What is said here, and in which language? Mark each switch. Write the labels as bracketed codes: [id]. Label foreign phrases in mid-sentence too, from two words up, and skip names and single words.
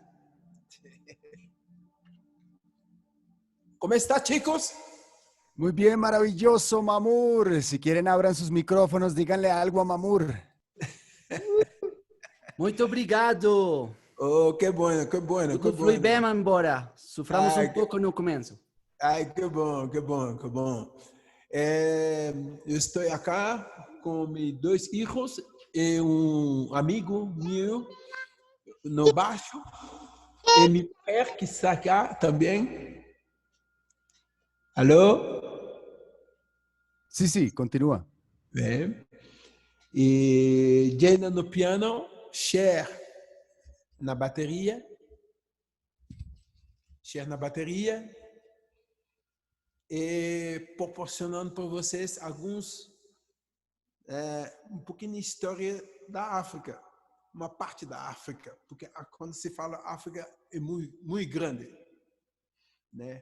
[es] ¿Cómo está, chicos? Muy bien, maravilloso, Mamur. Si quieren, abran sus micrófonos, díganle algo a Mamur. [pt] Muito obrigado. [es] Oh, que bueno, que bueno. [pt] Tudo flui bem, embora. Soframos pouco no começo. Ai, que bom, que bom, que bom. Eu estou aqui com meus dois filhos e amigo meu no baixo e minha mulher que está aqui também. Alô? [es] Sí, sí, continúa. [pt] Bem. E Jana no piano, Cher na bateria. E proporcionando para vocês alguns pouquinho de história da África, uma parte da África, porque quando se fala África é muito, muito grande, né?